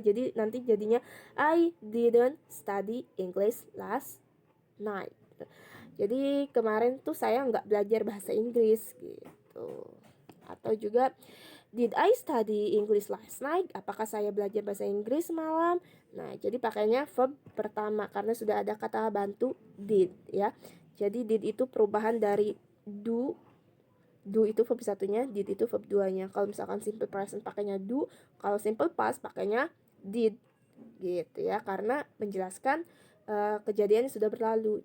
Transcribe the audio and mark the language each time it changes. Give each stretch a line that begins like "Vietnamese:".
Indonesian: Jadi nanti jadinya
English: I didn't study English last night.
Indonesian: Jadi kemarin tuh saya nggak belajar bahasa Inggris gitu. Atau juga
English: did I study English last night?
Indonesian: Apakah saya belajar bahasa Inggris semalam? Nah, jadi pakainya verb pertama karena sudah ada kata bantu did ya. Jadi did itu perubahan dari do itu verb satunya, did itu verb duanya. Kalau misalkan simple present pakainya do, kalau simple past pakainya did gitu ya, karena menjelaskan kejadian yang sudah berlalu.